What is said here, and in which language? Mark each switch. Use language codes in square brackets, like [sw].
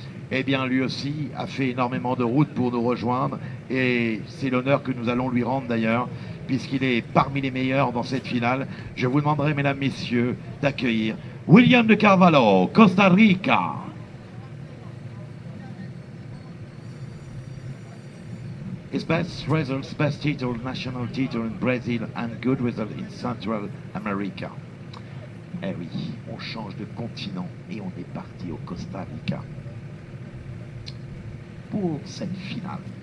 [fr] Eh bien lui aussi a fait énormément de route pour nous rejoindre et c'est l'honneur que nous allons lui rendre d'ailleurs puisqu'il est parmi les meilleurs dans cette finale. Je vous demanderai, mesdames, messieurs, d'accueillir William de Carvalho, Costa Rica. [en] His best results, best title, national title in Brazil and good result in Central America. [fr] Eh oui, on change de continent et on est parti au Costa Rica pour cette finale.